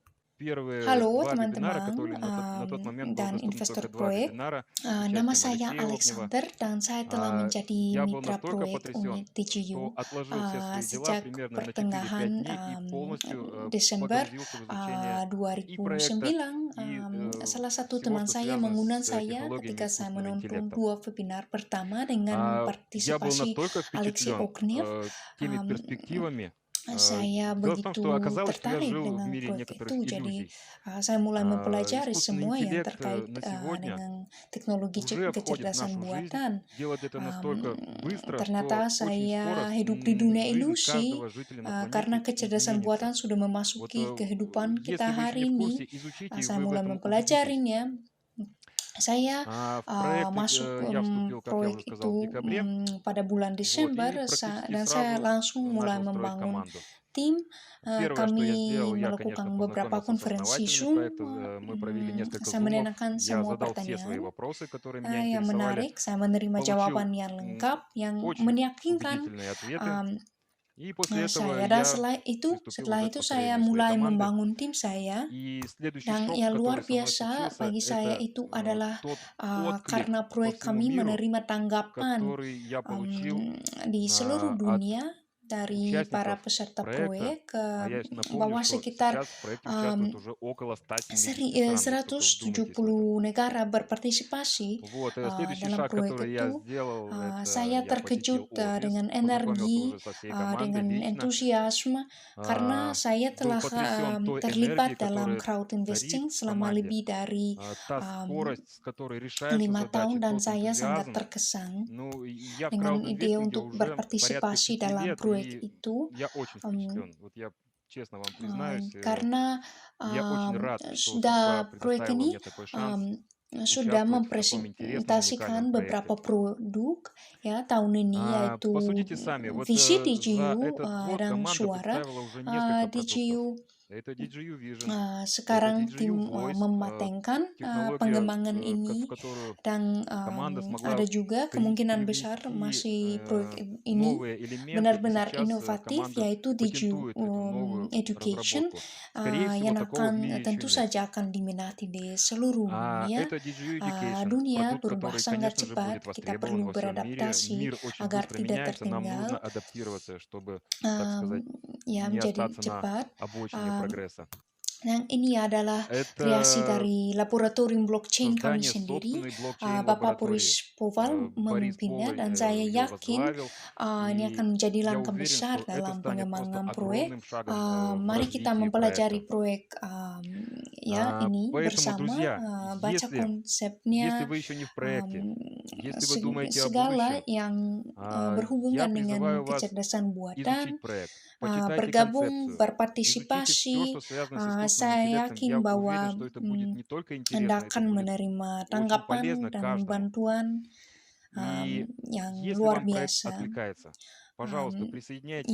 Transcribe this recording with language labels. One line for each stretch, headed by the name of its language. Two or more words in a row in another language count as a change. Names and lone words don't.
Indonesian: Halo teman-teman dan investor proyek, nama saya Alexander dan saya telah menjadi mitra proyek unit DGU sejak pertengahan Desember 2009. Salah satu teman saya mengundang saya ketika saya menonton 2 webinar pertama dengan partisipasi Alexei Ognev. saya
Russian: Дело в том,
Indonesian: begitu
Russian: что оказалось, что я
Indonesian: tertarik
Russian: жил в
Indonesian: dengan
Russian: мире
Indonesian: proyek itu.
Russian: некоторых
Indonesian: Jadi,
Russian: иллюзий.
Indonesian: saya mulai mempelajari
Russian: Искусственный
Indonesian: semua yang
Russian: интеллект
Indonesian: terkait
Russian: на сегодня
Indonesian: dengan teknologi
Russian: уже входит в
Indonesian: kecerdasan
Russian: нашу жизнь,
Indonesian: buatan.
Russian: делает это настолько быстро,
Indonesian: Ternyata
Russian: что очень скоро
Indonesian: saya hidup di dunia
Russian: жизнь
Indonesian: ilusi
Russian: каждого жителя на
Indonesian: karena
Russian: планете
Indonesian: kecerdasan
Russian: изменится.
Indonesian: buatan sudah
Russian: Вот
Indonesian: memasuki kehidupan
Russian: если
Indonesian: kita
Russian: вы еще не
Indonesian: hari
Russian: в
Indonesian: ini.
Russian: курсе, изучите, и
Indonesian: Saya
Russian: вы в
Indonesian: mulai
Russian: этом убедитесь.
Indonesian: mempelajarinya. Saya
Russian: В проект
Indonesian: masuk
Russian: я вступил, как я
Indonesian: proyek
Russian: уже сказал, в
Indonesian: itu
Russian: декабре,
Indonesian: pada bulan
Russian: вот,
Indonesian: Desember
Russian: и практически
Indonesian: dan saya
Russian: сразу
Indonesian: langsung mulai
Russian: начал строить
Indonesian: membangun
Russian: команду.
Indonesian: tim.
Russian: Первое, что я
Indonesian: Kami
Russian: сделал, я, конечно,
Indonesian: melakukan beberapa
Russian: познакомился с
Indonesian: konferensi
Russian: основателями
Indonesian: Zoom.
Russian: проекта, мы провели несколько
Indonesian: Saya
Russian: зумов,
Indonesian: menanyakan
Russian: я
Indonesian: semua
Russian: задал все свои
Indonesian: pertanyaan
Russian: вопросы, которые меня
Indonesian: yang
Russian: интересовали,
Indonesian: menarik. Saya menerima
Russian: получил
Indonesian: jawaban yang lengkap, yang
Russian: очень
Indonesian: meyakinkan
Russian: убедительные ответы, и после этого
Indonesian: saya. Dan
Russian: я pриступил
Indonesian: setelah
Russian: уже к
Indonesian: itu saya
Russian: построению своей
Indonesian: mulai
Russian: команды.
Indonesian: membangun tim saya.
Russian: И следующий
Indonesian: Yang
Russian: шок,
Indonesian: yang
Russian: который
Indonesian: luar
Russian: со мной
Indonesian: biasa
Russian: случился,
Indonesian: bagi saya
Russian: это
Indonesian: itu adalah
Russian: тот
Indonesian: karena
Russian: отклик по
Indonesian: proyek
Russian: всему
Indonesian: kami
Russian: миру,
Indonesian: menerima tanggapan
Russian: который я получил
Indonesian: di seluruh
Russian: от
Indonesian: dunia dari para
Russian: участников
Indonesian: peserta
Russian: проекта.
Indonesian: proyek,
Russian: А я напомню,
Indonesian: bahwa
Russian: что
Indonesian: sekitar
Russian: сейчас в проекте участвует уже около 170 стран. Вы только вдумайтесь в это.
Indonesian: 170 negara berpartisipasi
Russian: Вот, следующий
Indonesian: dalam
Russian: шаг,
Indonesian: proyek
Russian: который я
Indonesian: itu.
Russian: сделал, это
Indonesian: Saya
Russian: я посетил
Indonesian: terkejut
Russian: офис,
Indonesian: dengan
Russian: познакомился
Indonesian: energi,
Russian: уже со всей командой
Indonesian: dengan
Russian: лично.
Indonesian: entusiasme, karena saya
Russian: Был
Indonesian: telah
Russian: потрясен той
Indonesian: terlibat
Russian: энергией,
Indonesian: dalam
Russian: которая
Indonesian: crowd
Russian: царит
Indonesian: investing
Russian: в
Indonesian: selama
Russian: команде.
Indonesian: lebih dari
Russian: Та скорость, с которой решаются
Indonesian: 5 tahun,
Russian: задачи,
Indonesian: dan
Russian: тот
Indonesian: saya sangat
Russian: энтузиазм.
Indonesian: terkesan
Russian: Ну, я в
Indonesian: dengan ide
Russian: краудинвестинге
Indonesian: untuk
Russian: уже порядка 5
Indonesian: berpartisipasi dalam
Russian: лет,
Indonesian: proyek
Russian: и
Indonesian: itu.
Russian: я очень впечатлен. Вот я честно вам признаюсь,
Indonesian: Karena
Russian: я очень рад, что судьба
Indonesian: sudah proyek
Russian: предоставила
Indonesian: ini
Russian: мне такой шанс
Indonesian: sudah
Russian: участвовать в таком интересном,
Indonesian: mempresentasikan
Russian: уникальном
Indonesian: beberapa
Russian: проекте.
Indonesian: produk ya tahun ini, yaitu
Russian: Посудите сами, вот
Indonesian: visi
Russian: за
Indonesian: DGU
Russian: этот год
Indonesian: dan
Russian: команда
Indonesian: suara
Russian: представила уже несколько продуктов.
Indonesian: DGU.
Russian: Это DGU Vision, это
Indonesian: Sekarang tim
Russian: DGU Voice,
Indonesian: mematengkan
Russian: технология,
Indonesian: pengembangan
Russian: в
Indonesian: ini,
Russian: которую
Indonesian: dan
Russian: команда смогла
Indonesian: ada juga kemungkinan besar
Russian: привнести
Indonesian: masih proyek ini
Russian: новые элементы, и
Indonesian: benar-benar
Russian: сейчас
Indonesian: inovatif,
Russian: команда
Indonesian: yaitu DGU
Russian: патентует эту новую
Indonesian: Education,
Russian: разработку. Скорее всего,
Indonesian: yang
Russian: такого в мире еще
Indonesian: tentu
Russian: нет.
Indonesian: saja akan diminati di seluruh dunia.
Russian: Это DGU Education,
Indonesian: Dunia
Russian: продукт,
Indonesian: berubah
Russian: который,
Indonesian: sangat
Russian: конечно же,
Indonesian: cepat.
Russian: будет
Indonesian: Kita
Russian: востребован
Indonesian: perlu
Russian: во всем мире.
Indonesian: beradaptasi
Russian: Мир очень
Indonesian: agar
Russian: быстро
Indonesian: tidak
Russian: меняется, нам нужно
Indonesian: tertinggal,
Russian: адаптироваться, чтобы, так сказать,
Indonesian: ya
Russian: не
Indonesian: menjadi
Russian: остаться на
Indonesian: cepat.
Russian: обочине прогресса.
Indonesian: Yang ini adalah kreasi
Russian: Это
Indonesian: dari laboratorium blockchain kami
Russian: создание
Indonesian: sendiri.
Russian: собственной блокчейн
Indonesian: Bapak
Russian: лаборатории.
Indonesian: Boris Poval
Russian: Борис
Indonesian: memimpinnya,
Russian: Поваль
Indonesian: dan saya
Russian: ее
Indonesian: yakin
Russian: возглавил,
Indonesian: ini akan
Russian: и
Indonesian: menjadi
Russian: я
Indonesian: langkah
Russian: уверен,
Indonesian: besar
Russian: что это
Indonesian: dalam
Russian: станет просто
Indonesian: pengembangan proyek.
Russian: огромным шагом в
Indonesian: Mari kita
Russian: развитии
Indonesian: mempelajari
Russian: проекта.
Indonesian: proyek ini
Russian: Поэтому,
Indonesian: bersama,
Russian: друзья,
Indonesian: baca
Russian: если
Indonesian: konsepnya,
Russian: вы еще не в проекте, если вы думаете о
Indonesian: segala
Russian: будущем,
Indonesian: yang
Russian: я
Indonesian: berhubungan dengan
Russian: призываю вас
Indonesian: kecerdasan buatan,
Russian: изучить проект, почитайте
Indonesian: bergabung,
Russian: концепцию, изучите все,
Indonesian: berpartisipasi.
Russian: что связано с искусственным
Indonesian: Saya
Russian: интеллектом.
Indonesian: yakin
Russian: Я
Indonesian: bahwa
Russian: уверен, что это будет не только
Indonesian: Anda
Russian: интересно, это
Indonesian: akan
Russian: будет
Indonesian: menerima
Russian: очень
Indonesian: tanggapan
Russian: полезно
Indonesian: dan
Russian: каждому.
Indonesian: bantuan
Russian: И
Indonesian: yang
Russian: если
Indonesian: luar
Russian: вам проект
Indonesian: biasa.
Russian: откликается, пожалуйста, присоединяйтесь,